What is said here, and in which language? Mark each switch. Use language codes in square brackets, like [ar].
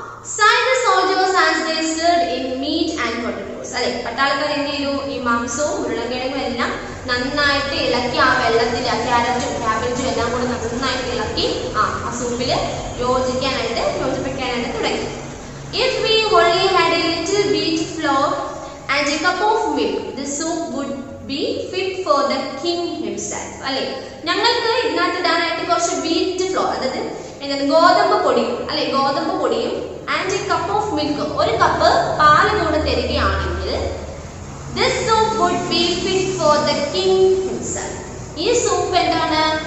[en] Sighed the soldiers as they stirred in meat and potatoes. [ml] അല്ലെ? പട്ടാളക്കാർ എന്ത് ചെയ്തു? ഈ മാംസവും ഉരുളക്കിഴങ്ങും എല്ലാം നന്നായിട്ട് ഇളക്കി ആ വെള്ളത്തിൽ ക്യാരറ്റും ക്യാബേജും എല്ലാം കൂടെ നന്നായിട്ട് ഇളക്കി ആ സൂപ്പിൽ യോജിപ്പിക്കാനായിട്ട് തുടങ്ങി. [en] If we only had a little wheat flour and a cup of milk, the soup would be fit for the king himself. [ml] അല്ലെ? ഞങ്ങൾക്ക് ഇതിനകത്ത് ഇടാനായിട്ട് കുറച്ച് വീറ്റ് ഫ്ലോർ, അതായത് ഗോതമ്പ് പൊടി, അല്ലെ? ഗോതമ്പ് പൊടിയും [en] and a cup of milk, [ml] ഒരു കപ്പ് പാല് കൂടെ തരികയാണെങ്കിൽ [en] this soup would be fit for the king himself. [ml] ഈ സൂപ്പ് എന്താണ്?